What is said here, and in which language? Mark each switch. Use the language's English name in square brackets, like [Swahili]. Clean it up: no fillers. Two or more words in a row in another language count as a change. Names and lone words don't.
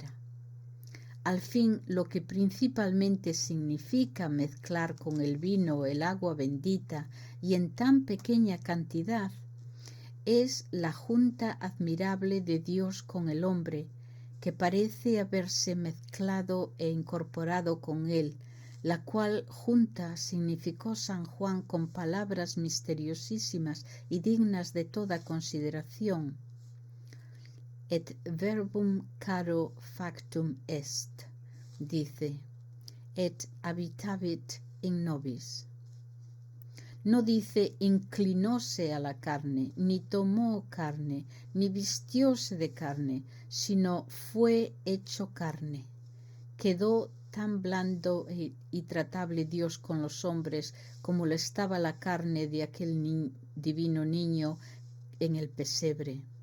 [Spanish] Al fin, lo que principalmente significa mezclar con el vino el agua bendita y en tan pequeña cantidad, es la junta admirable de Dios con el hombre, que parece haberse mezclado e incorporado con él, la cual junta significó San Juan con palabras misteriosísimas y dignas de toda consideración. [Latin] Et verbum caro factum est, dice, et habitavit in nobis. [Spanish] No dice inclinóse a la carne, ni tomó carne, ni vistióse de carne, sino fue hecho carne. Quedó tan blando y tratable Dios con los hombres como lo estaba la carne de aquel divino niño en el pesebre.